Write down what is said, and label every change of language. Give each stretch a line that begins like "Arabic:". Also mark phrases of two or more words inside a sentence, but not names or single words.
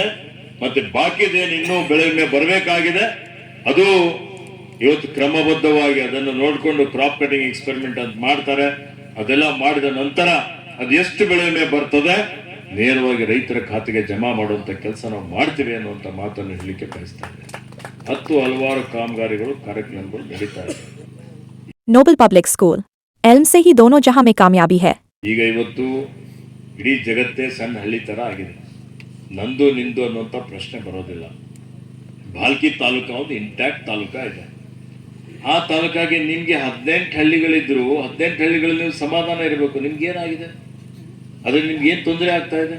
Kannada: ಮತ್ತೆ ಬಾಕಿದೇನು ಇನ್ನೂ ಬೆಳೆ ವಿಮೆ ಬರಬೇಕಾಗಿದೆ, ಅದು ಇವತ್ತು ಕ್ರಮಬದ್ಧವಾಗಿ ಅದನ್ನು ನೋಡಿಕೊಂಡು ಕ್ರಾಪ್ ಕಟಿಂಗ್ ಎಕ್ಸ್ಪೆರಿಮೆಂಟ್ ಅಂತ ಮಾಡ್ತಾರೆ. ಅದೆಲ್ಲ ಮಾಡಿದ ನಂತರ ಅದು ಎಷ್ಟು ಬೆಳೆ ವಿಮೆ ಬರ್ತದೆ ನೇರವಾಗಿ ರೈತರ ಖಾತೆಗೆ ಜಮಾ ಮಾಡುವಂತ ಕೆಲಸ ನಾವು ಮಾಡ್ತೀವಿ ಅನ್ನುವಂತ ಮಾತನ್ನು ಹೇಳಲಿಕ್ಕೆ ಬಯಸ್ತಾ ಇದ್ದೇನೆ. 10 ಹಲವಾರು ಕಾಮಗಾರಿಗಳು ಕಾರ್ಯಕ್ರಮಗಳು ನಡೀತಾ ಇದೆ. Noble Public School.
Urdu: एल्म से ही दोनों जहां में कामयाबी है.
Kannada: ಈಗ ಇವತ್ತು ಇಡೀ ಜಗತ್ತೇ ಸಣ್ಣ ಹಳ್ಳಿ ತರ ಆಗಿದೆ. ನಂದು ನಿಂದು ಅನ್ನುವಂಥ ಪ್ರಶ್ನೆ ಬರೋದಿಲ್ಲ. ಬಾಲ್ಕಿ ತಾಲೂಕು ಒಂದು ಇಂಟ್ಯಾಕ್ಟ್ ತಾಲೂಕಾ ಇದೆ. ಆ ತಾಲೂಕಾಗಿ ನಿಮ್ಗೆ 18 ಹಳ್ಳಿಗಳಿದ್ರು 18 ಹಳ್ಳಿಗಳಲ್ಲಿ ನೀವು ಸಮಾಧಾನ ಇರಬೇಕು. ನಿಮ್ಗೆ ಏನಾಗಿದೆ, ಅದ್ರಲ್ಲಿ ನಿಮ್ಗೆ ಏನ್ ತೊಂದರೆ ಆಗ್ತಾ ಇದೆ?